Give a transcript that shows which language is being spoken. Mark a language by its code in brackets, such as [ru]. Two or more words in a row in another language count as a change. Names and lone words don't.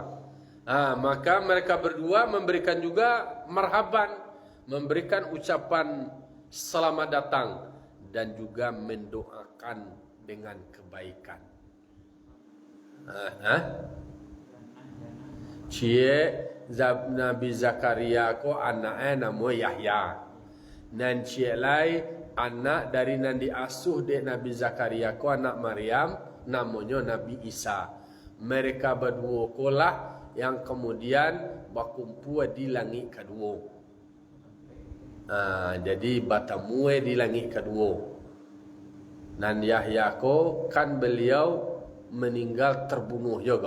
[id] Maka mereka berdua memberikan juga marhaban, memberikan ucapan selamat datang dan juga mendoakan dengan kebaikan. [min] Nabi Zakaria ko anaknya nama Yahya. Dan cie lai anak dari nan diasuh dek Nabi Zakaria ko anak Maryam namanya Nabi Isa. [id] Mereka berdua kolah yang kemudian berkumpul di langit kedua. Jadi bertemu di langit kedua. [min] Dan Yahya ko kan beliau meninggal terbunuh juga.